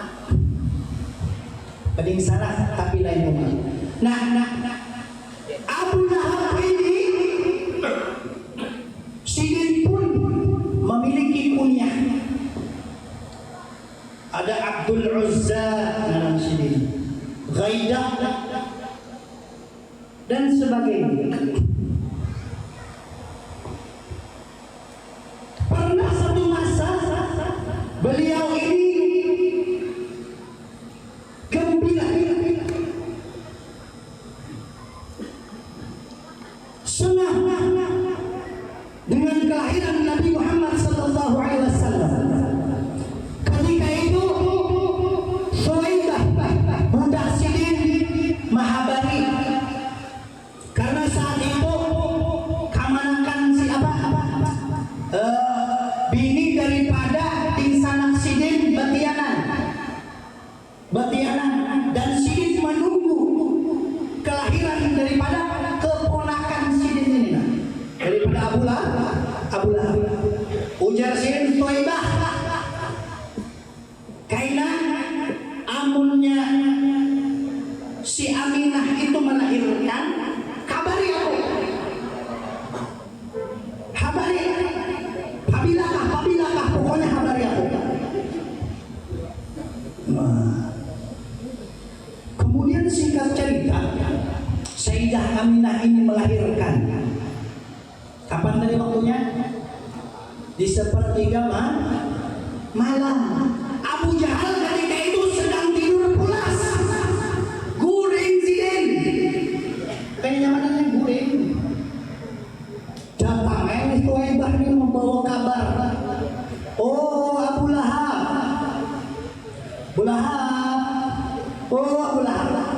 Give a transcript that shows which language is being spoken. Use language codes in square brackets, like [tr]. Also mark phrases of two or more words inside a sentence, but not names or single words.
[id] Banding sana tapi lain umat. Nah, Abu Lahab ini Sidin pun memiliki kunyah. Ada Abdul Uzza dalam Sidin, Ghaidah dan sebagainya. Pernah satu masa beliau ini gembira senang dengan kelahiran Nabi Muhammad [ar] صلى الله عليه وسلم. [bjn] Ketika itu Suwaidah budak Sidin mahabari, karena saat itu kamanakan siapa? Bini daripada insanak Sidin Batianan, dan Sidin menunggu kelahiran daripada keponakan Sidin ini, daripada Abu Lahab. Ujar Sidin, Suwaidah, kaina amunnya si Aminah itu melahirkan, [id] kabari aku. [bjn] Pabilakah, pokoknya habari aku. [id] Kemudian singkat cerita, Sayyidah Aminah ini melahirkan. Kapan tadi waktunya? Di sepertiga malam. Abu Jahal ketika itu sedang tidur pulas. [bjn] Guring Sidin. Kayaknya mananya guring. Datang Suwaidah ini membawa kabar. [id] Oh, Abu Lahab. Oh, Abu Lahab.